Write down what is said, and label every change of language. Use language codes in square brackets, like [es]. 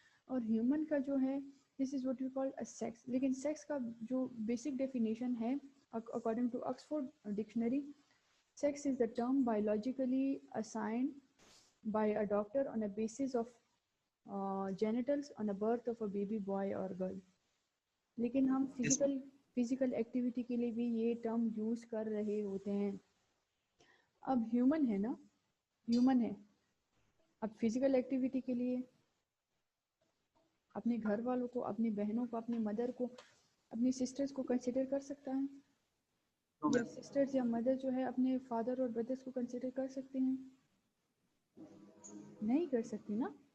[ur] اور ہیومن کا جو ہے [en] This is what you call sex. [ur] لیکن سیکس کا جو بیسک ڈیفینیشن ہے according to Oxford dictionary, [en] sex is the term biologically assigned by a doctor on a basis of genitals on a birth of a baby boy or girl. [ur] لیکن ہم physical activity کے لیے بھی یہ term use کر رہے ہوتے ہیں. اب ہیومن ہے نا, ہیومن ہے, اب فزیکل ایکٹیویٹی کے لیے اپنے گھر والوں کو, اپنی بہنوں کو, اپنی مدر کو, اپنی سسٹرز کو کنسیڈر کر سکتا ہے, یا سسٹرز یا مدر جو ہے اپنے فادر اور بردرز کو کنسیڈر کر سکتے ہیں؟ نہیں کر سکتی نا.